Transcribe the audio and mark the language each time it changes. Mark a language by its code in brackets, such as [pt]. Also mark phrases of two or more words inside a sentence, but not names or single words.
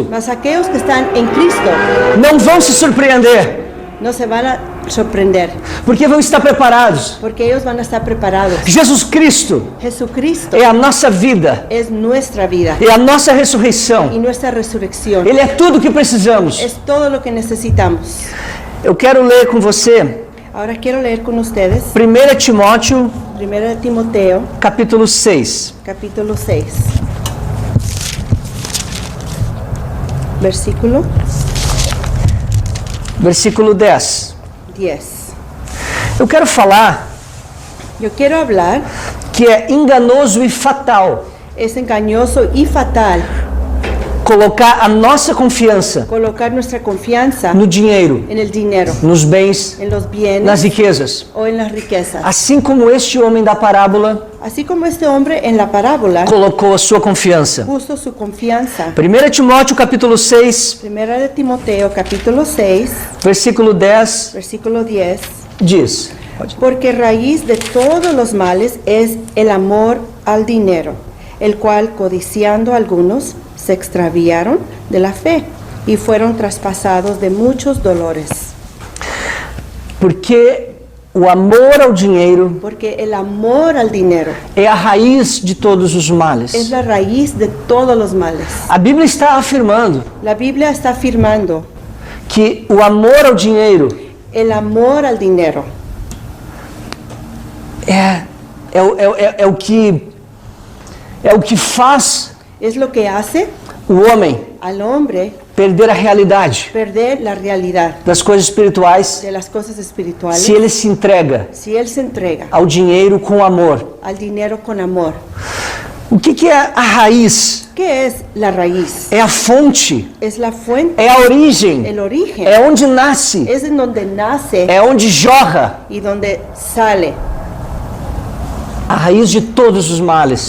[es] Mas aquellos que están en Cristo [pt] não vão se surpreender, [es] no se van a sorprender, [pt] porque vão estar preparados. [es] porque ellos van a estar preparados. [pt] Jesus Cristo [es] Jesucristo [pt] é a nossa vida, [es] es nuestra vida [pt] é a nossa ressurreição. [es] y nuestra resurrección. [pt] Ele é tudo o que precisamos. [es] Es todo lo que necesitamos. [pt] Eu quero ler com você [es] Ahora quiero leer con ustedes [pt] 1 Timóteo, [es] 1 Timoteo, [pt] capítulo 6. [es] capítulo 6, versículo [pt] Versículo 10. [es] 10. [pt] Eu quero falar [es] Yo quiero hablar, [pt] que é enganoso e fatal [es] es engañoso y fatal [pt] colocar a nossa confiança [es] colocar nuestra confianza [pt] no dinheiro, [es] en el dinero, [pt] nos bens, [es] en los bienes [pt] nas riquezas. [es] o en las riquezas. [pt] Assim como este homem da parábola [es] Así como este hombre en la parábola [pt] colocou a sua confiança. [es] puso su confianza. [pt] 1 Timóteo capítulo 6, [es] Primera de Timoteo, capítulo 6, [pt] versículo 10, [es] versículo 10. [pt] diz: [es] Porque raíz de todos los males es el amor al dinero, el cual codiciando algunos se extraviaron de la fe y fueron traspasados de muchos dolores. [pt] Porque o amor ao dinheiro [es] Porque el amor al dinero [pt] é a raiz de todos os males. [es] es la raíz de todos los males. [pt] A Bíblia está afirmando [es] La Biblia está afirmando [pt] que o amor ao dinheiro [es] el amor al dinero [pt] é o que faz [es] es lo que hace [pt] o homem [es] al hombre [pt] perder a realidade [es] perder la realidad [pt] das coisas espirituais [es] de las cosas espirituales [pt] se ele se entrega [es] si él se entrega [pt] ao dinheiro com amor. [es] al dinero con amor. [pt] O que é a raiz? [es] ¿Qué es la raíz? [pt] É a fonte, [es] Es la fuente, [pt] é a origem, [es] el origen. [pt] é onde nasce, [es] Es en donde nace [pt] é onde jorra [es] y donde sale [pt] a raiz de todos os males.